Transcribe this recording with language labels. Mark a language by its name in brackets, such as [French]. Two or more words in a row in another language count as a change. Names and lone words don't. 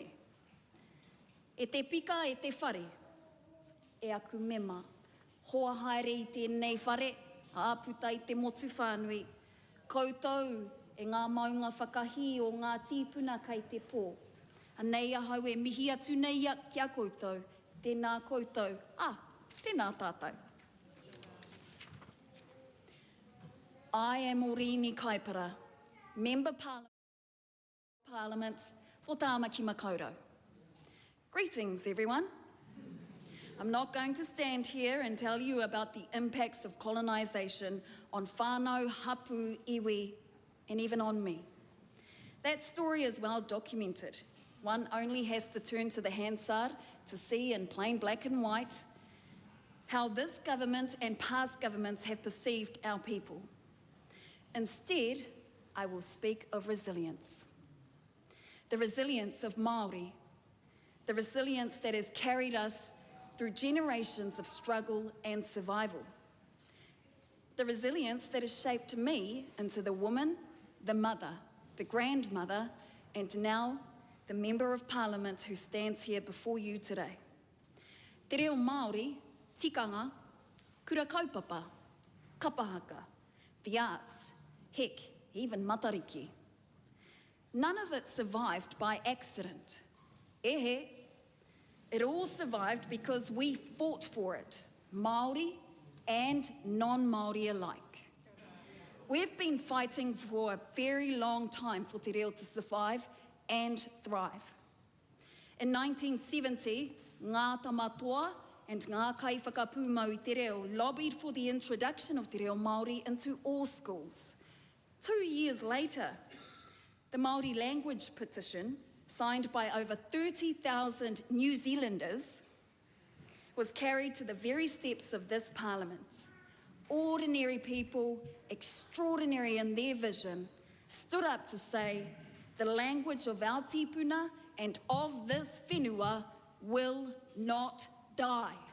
[Māori] E te pika e te whare, e aku mema, hoa haere i tēnei whare, āputa i te motu whānui, koutou e ngā maunga whakahi o ngā tīpuna kai te pō. Anei ahau e mihi atu nei kia koutou, tēnā koutou, tēnā tātou. [English] I am Oriini Kaipara, Member Parliament for Tāmaki Makaurau. Greetings, everyone. I'm not going to stand here and tell you about the impacts of colonisation on [Māori] whānau, hapu, iwi, [English] and even on me. That story is well documented. One only has to turn to the Hansard to see in plain black and white how this government and past governments have perceived our people. Instead, I will speak of resilience. The resilience of Māori, the resilience that has carried us through generations of struggle and survival. The resilience that has shaped me into the woman, the mother, the grandmother, and now the Member of Parliament who stands here before you today. [Māori] Te reo Māori, tikanga, kura kaupapa, kapahaka, [English] the arts, heck, even matariki. None of it survived by accident. Ehe, it all survived because we fought for it, Māori and non-Māori alike. We've been fighting for a very long time for [Māori] te reo [English] to survive and thrive. In 1970, [Māori] ngā tamatoa [English] and [Māori] ngā kaiwhakapūmau i te reo [English] lobbied for the introduction of [Māori] te reo Māori [English] into all schools. 2 years later, the Māori language petition, signed by over 30,000 New Zealanders, was carried to the very steps of this parliament. Ordinary people, extraordinary in their vision, stood up to say, the language of our tipuna and of this whenua will not die.